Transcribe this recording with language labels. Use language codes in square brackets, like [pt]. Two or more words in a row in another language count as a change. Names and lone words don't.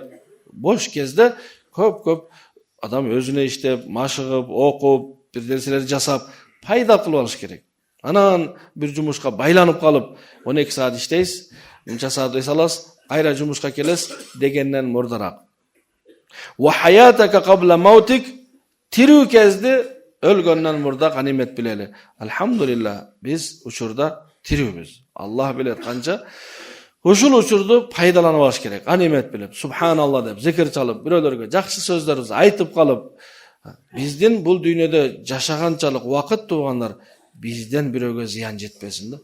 [ky] Бош кезде көп адам өзүнө иштеп, машыгып, окуп, bir нерселерди жасап, пайда кылып алыш керек. Анан bir жумушка байланып калып, 12 saat иштейсиз, мынча saat эс аласыз, кайра жумушка келесиз дегенден мурдараак. [ar] وحياتك قبل موتك, [ky] тирүү кезде өлгөндөн мурда ганимет билели. Алхамдулилlah, биз учурда тирүүбүз. Аллах билет канча. Ушул учурду пайдаланып алыш керек. Ганимет билип, субханалла деп зикир чалып, бирөөлөргө жакшы сөздөрүбүздү айтып калып, биздин бул дүйнөдө жашаганчалык убакыт туугандар бизден бирөөгө зыян жетпесин да.